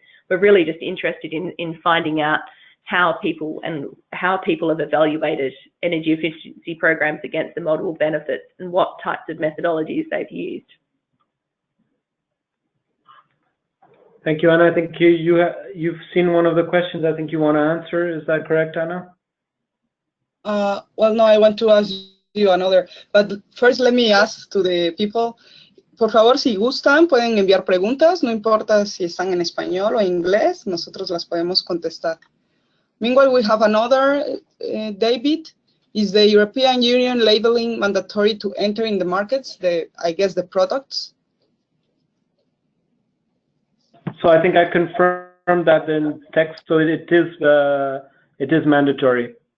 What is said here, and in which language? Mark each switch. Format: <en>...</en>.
<en>We're really just interested in finding out how people have evaluated energy efficiency programs against the multiple benefits and what types of methodologies they've used. Thank you, Anna. I think you've seen one of the questions I think you want to answer. Is that correct, Anna? Well, no, I want to ask you another. But first, let me ask to the people.</en> <es>Por favor, si gustan, pueden enviar preguntas, no importa si están en español o inglés, nosotros las podemos contestar.</es> <en>Meanwhile, we have another, David. Is the European Union labeling mandatory to enter in the markets, I guess the products? So I think I confirmed that in text, so it is mandatory.</en>